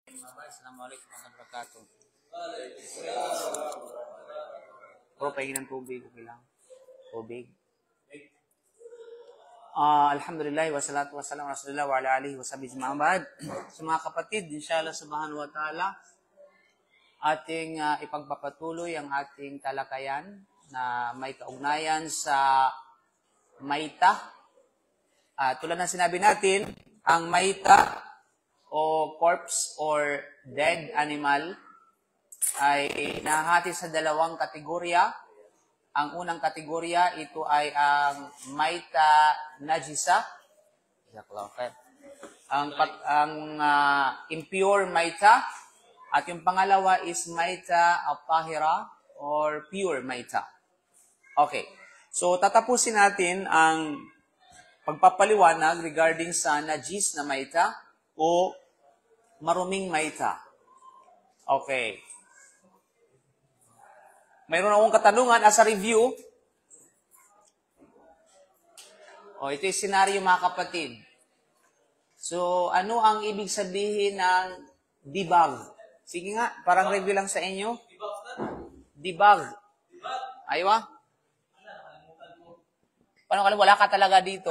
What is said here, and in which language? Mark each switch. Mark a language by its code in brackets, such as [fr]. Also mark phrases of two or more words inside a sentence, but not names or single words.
[ar] السلام عليكم ورحمة الله وبركاته. [tl] Bro, pahingin ng tubig. Okay lang. Tubig. [ar] الحمد لله والصلاة والسلام على رسول الله وعلى آله وصحبه أما بعد. [tl] Sa mga kapatid, [ar] إن شاء الله سبحانه وتعالى, [tl] ating ipagpapatuloy ang ating talakayan na may kaugnayan sa maita. Tulad ng sinabi natin, ang maita o [en] corpse or dead animal [tl] ay nahati sa dalawang kategorya. Ang unang kategorya, ito ay ang [ar] ميتة نجسة. [tl] Ang impure maita. At yung pangalawa is [ar] ميتة الطاهرة [tl] or pure maita. Okay. So, tatapusin natin ang pagpapaliwanag regarding sa najis na maita o maruming maita. Okay. Mayroon akong katanungan [en] as a review. [tl] Ito yung senaryo mga kapatid. So, ano ang ibig sabihin ng debug? Sige nga, parang review lang sa inyo. Debug. Aywa? Paano ka wala ka talaga dito?